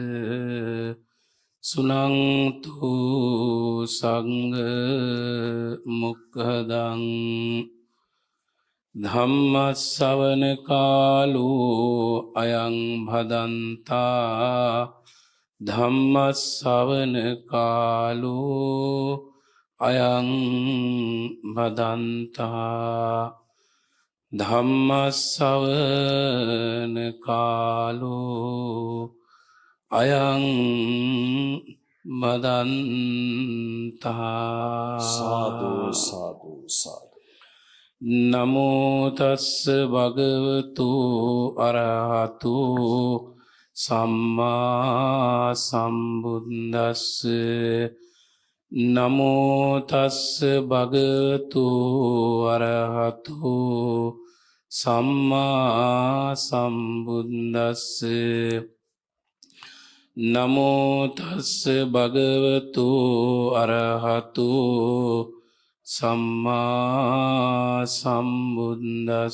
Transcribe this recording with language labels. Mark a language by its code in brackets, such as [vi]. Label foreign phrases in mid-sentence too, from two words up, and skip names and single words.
[pi] සුනන්තු සංඝ මුක්ඛදං ධම්ම ශ්‍රවණ කාලෝ අයං භදන්තා ධම්ම ශ්‍රවණ කාලෝ අයං භදන්තා ධම්ම ශ්‍රවණ කාලෝ අයං භදන්තා. සාදු සාදු සාදු. නමෝ තස්ස භගවතු අරහතු සම්මා සම්බුද්දස්ස නමෝ තස්ස භගවතු අරහතු සම්මා සම්බුද්දස්ස නමෝ තස්ස භගවතු අරහතු සම්මා සම්බුද්දස්ස.